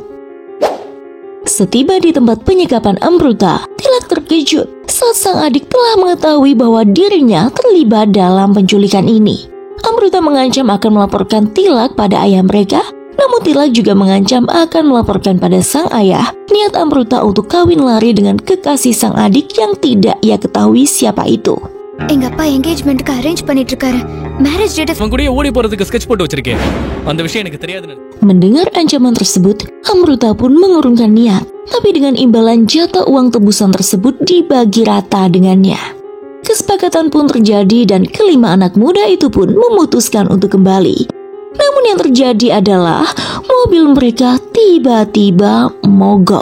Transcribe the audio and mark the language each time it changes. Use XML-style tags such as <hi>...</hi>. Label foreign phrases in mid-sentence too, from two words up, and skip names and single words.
<id>Setiba di tempat penyekapan Amruta, Tilak terkejut saat sang adik telah mengetahui bahwa dirinya terlibat dalam penculikan ini. Amruta mengancam akan melaporkan Tilak pada ayah mereka. Namun Tilak juga mengancam akan melaporkan pada sang ayah niat Amruta untuk kawin lari dengan kekasih sang adik yang tidak ia ketahui siapa itu.</id> <ta>எங்க அப்பா</ta> <en>engagementக்கு arrange</en> <ta>பண்ணிட்டு இருக்காரு.</ta> <en>marriage date</en> <ta>அவன் கூடயே ஓடி போறதுக்கு ஸ்கெட்ச் போட்டு வச்சிருக்கேன். அந்த விஷயம் எனக்கு தெரியாதுன்னு.</ta> <id>Mendengar ancaman tersebut, Amruta pun mengurungkan niat. Tapi dengan imbalan jatah uang tebusan tersebut dibagi rata dengannya. Kesepakatan pun terjadi dan kelima anak muda itu pun memutuskan untuk kembali. Namun yang terjadi adalah mobil mereka tiba-tiba mogok.</id>